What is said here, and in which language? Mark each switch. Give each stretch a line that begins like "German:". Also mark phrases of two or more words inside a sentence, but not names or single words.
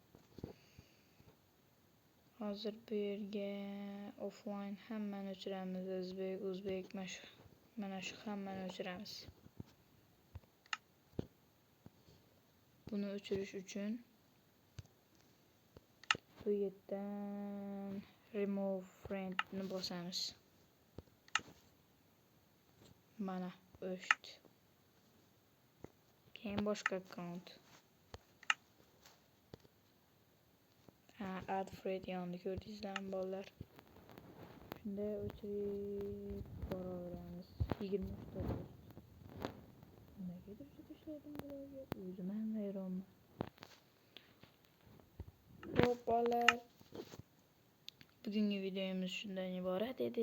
Uzbek: Hozir bu yerga offline hammani o'chiramiz. O'zbek, mana shu hammani o'chiramiz. Buni o'chirish uchun bu yerdan
English: remove friend
Uzbek: ni bosamiz. Mana o'chdi. Keyin boshqa akkaunt.
English: Add friend
Uzbek: yonida ko'rdingizlarmi bolalar? Shunda o'chirib boraveramiz. 20 ta. Nimaga deb tashlaydim bularga? O'zim ham hayronman. Xo'p bolalar, bugungi videomiz shundan iborat edi.